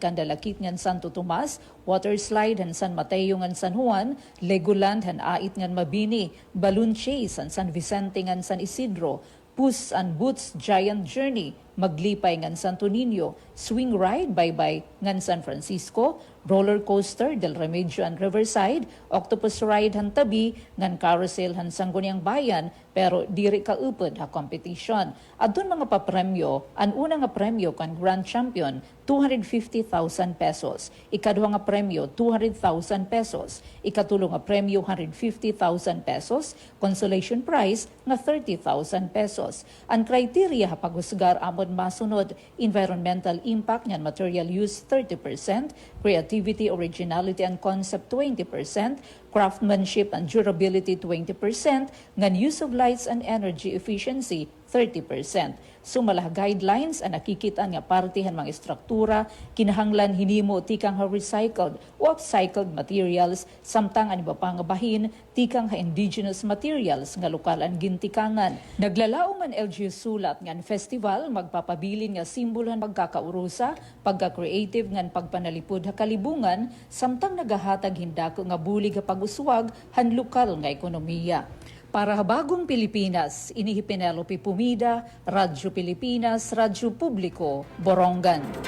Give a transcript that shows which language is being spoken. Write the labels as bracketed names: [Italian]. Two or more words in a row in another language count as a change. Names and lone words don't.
[Waray] Candalakit ngan Santo Tomas, Water Slide han San Mateo ngan San Juan, Legoland han Ait ngan Mabini, Balloon Chase han San Vicente ngan San Isidro, Puss and Boots Giant Journey, Maglipay ngan Santo Niño, Swing Ride Bye-Bye ngan San Francisco, Roller Coaster Del Remedyo and Riverside, Octopus Ride han Tabi, ngan Carousel han Sangguniang Bayan, pero diri kaupod ha competition. Adun mga papremyo, ang una nga premyo kan [English] Grand Champion, [Waray] 250,000 pesos. Ikaduha nga premyo, 200,000 pesos. Ikatulo nga premyo, 150,000 pesos. [English] Consolation prize [Waray] nga 30,000 pesos. Ang criteria ha paghusgar amon masunod, [English] environmental impact ngan material use 30%, creativity, originality and concept 20%, craftsmanship and durability 20%, ngan use of lights and energy efficiency 30%. [Waray] Sumalah guidelines ang nakikitaan nga partihan mga struktura, kinahanglan hinimo tikang ha recycled o [English] upcycled materials, [Waray] samtang ang iba pang bahin, tikang ha [English] indigenous materials [Waray] nga lokal ang gintikangan. Naglalaong ang LGU sulat ngan festival, magpapabilin nga simbolhan pagkakaurusa, pagka-creative ngan pagpanalipod ha kalibungan, samtang nagahatag hindako nga bulig ha pag-uswag han lokal nga ekonomiya. Para Bagong Pilipinas, inihi Penelope Pumida, Radyo Pilipinas, Radyo Publiko, Borongan.